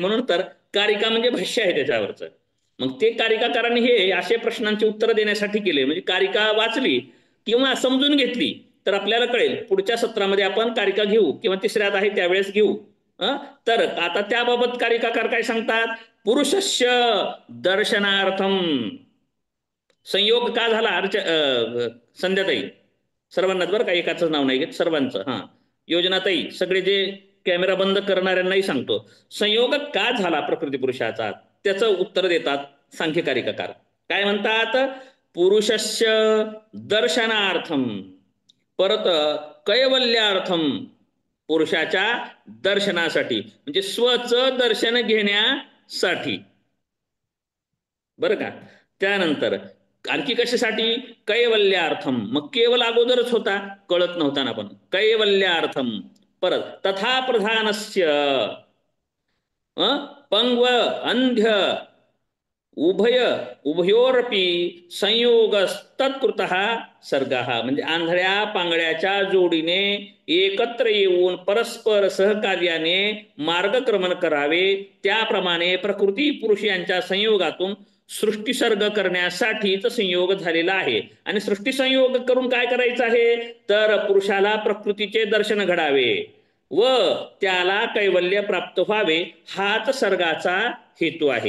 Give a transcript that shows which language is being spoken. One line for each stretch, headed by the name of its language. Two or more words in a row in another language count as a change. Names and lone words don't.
Marathi: म्हणून तर कारिका म्हणजे भाष्य आहे त्याच्यावरचं. मग ते कारिकाकारांनी हे असे प्रश्नांची उत्तर देण्यासाठी केले. म्हणजे कारिका वाचली किंवा समजून घेतली तर आपल्याला कळेल. पुढच्या सत्रामध्ये आपण कारिका घेऊ किंवा तिसऱ्यात आहे त्यावेळेस घेऊ. तर आता त्याबाबत कारिकाकार काय सांगतात?
Sanskrit: पुरुषस्य दर्शनार्थम.
Marathi: संयोग का झाला? संध्याताई सर्वांनाच बरं का, एकाचं नाव नाही घेत, सर्वांचं. योजनाताई, सगळे जे कॅमेरा बंद करणाऱ्यांनाही सांगतो, संयोग का झाला प्रकृती पुरुषाचा? त्याचं उत्तर देतात सांख्य कारिकाकार. काय म्हणतात?
Sanskrit: पुरुषस्य दर्शनार्थम,
Marathi: परत कैवल्यार्थम, पुरुषाच्या दर्शनासाठी म्हणजे स्वचं दर्शन घेण्यासाठी. बरं का? त्यानंतर आणखी कशासाठी? कैवल्यार्थम. मग केवल अगोदरच होता, कळत नव्हता ना. पण कैवल्यार्थम.
Sanskrit: परत तथा प्रधानस्य पंगव अंध्य उभयोरपी संयोगस्तत्कृतः सर्गः.
Marathi: म्हणजे आंधळ्या पांगळ्याच्या जोडीने एकत्र येऊन परस्पर सहकार्याने मार्गक्रमण करावे. त्याप्रमाणे प्रकृती पुरुष यांच्या संयोगातून सृष्टी सर्ग करण्यासाठीच संयोग झालेला आहे. आणि सृष्टी संयोग करून काय करायचं आहे? तर पुरुषाला प्रकृतीचे दर्शन घडावे व त्याला कैवल्य प्राप्त व्हावे, हाच सर्गाचा हेतू आहे.